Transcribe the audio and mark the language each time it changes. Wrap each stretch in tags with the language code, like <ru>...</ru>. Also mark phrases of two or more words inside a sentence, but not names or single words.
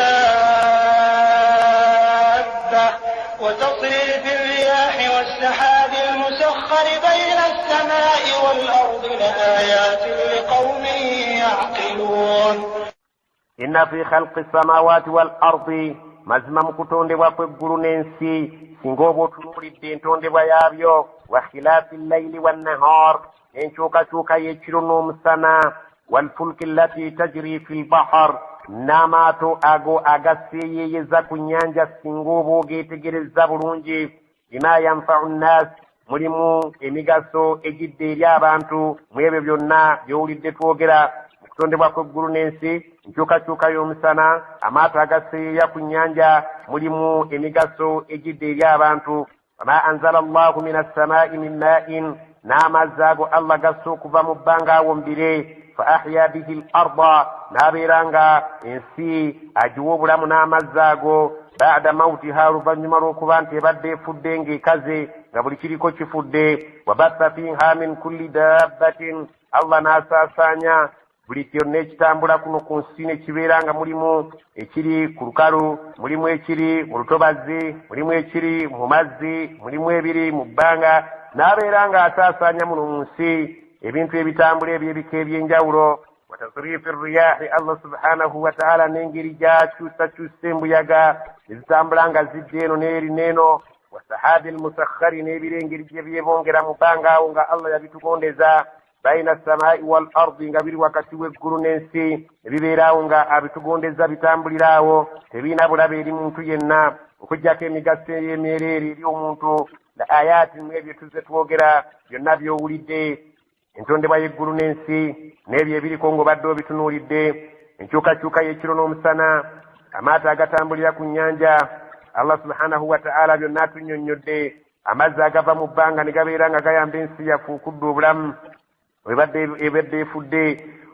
<ar>دابة وتصريف الرياح والسحاب المسخر بين السماء والأرض لآيات لقوم يعقلون إن في خلق السماوات والأرض</ar> <lg>mazima mu kutondebwa kw'eggulu n'ensi singa oba otunuulidde entondebwa yaabyo</lg> <ar>واختلاف الليل والنهار</ar> <lg>enkyukakyuka y'ekiro n'omusana</lg> <ar>والفلك التي تجري في البحر</ar> <lg>n'amaato ago agaseeyeeyeza ku nnyanja singa oba ogeetegereza bulungi</lg> <ar>بما ينفع الناس</ar> <lg>mulimu emigaso egidde eri abantu mu ebyo byonna by'owulidde twogera mu kutondebwa kw'eggulu n'ensi enkyukakyuka y'omusana amaato agaseeyeeya ku nnyanja mulimu emigaso egidde eri abantu</lg> <ar>وما أنزل الله من السماء من</ar> <lg>maa'in n'amazzi ago Allah gassa okuva mu bbanga awombire</lg> <ar>فأحيا به الأرض</ar> <lg>n'abeera nga ensi agiwa obulamu n'amazzi ago</lg> <ar>بعد موتها</ar> <lg>oluvannyuma lw'okuba nti ebadde efudde ng'ekaze nga buli kiriko kifudde</lg> <ar>وبث فيها من كل دابة</ar> <lg>Allah n'asaasaanya buli kyonna ekitambula kuno ku nsi ne kibeera nga mulimu ekiri ku lukalu mulimu ekiri mu lutobazi mulimu ekiri mu mazzi mulimu ebiri mu bbanga n'abeera ng'asaasaanya muno mu nsi ebintu ebitambula ebyebika ebyenjawulo</lg> <ar>وتصريف الرياح</ar> <lg>Allah</lg> <ar>سبحانه وتعالى</ar> <lg>n'engeri gy'akyusakyusa embuyaga ezitambula nga zidde eno n'eri n'eno</lg> <ar>والسحاب المسخر</ar> <lg>n'ebirengeri gye byebongera mu bbanga awo nga Allah yabitugondeza baina</lg> <ar>السماء والأرض</ar> <lg>nga biri wakati w'eggulu n'ensi ebibeeraawo nga abitugondeza bitambuliraawo tebiina bulabe eri muntu yenna okuggyako emigaso ey'emyereere eri omuntu</lg> <ar>لآيات</ar> <lg>mu ebyo tuzze twogera byonna by'owulidde entondebwa y'eggulu n'ensi n'ebyo ebiriko ng'obadde obitunuulidde enkyukakyuka y'ekiro n'omusana amaato agatambulira ku nnyanja Allah</lg> <ar>سبحانه وتعالى</ar> <lg>byonna atunnyonnyodde amazzi agava mu bbanga ne gabeera nga gayamba ensi yafuukudde obulamu ebadde efudde</lg>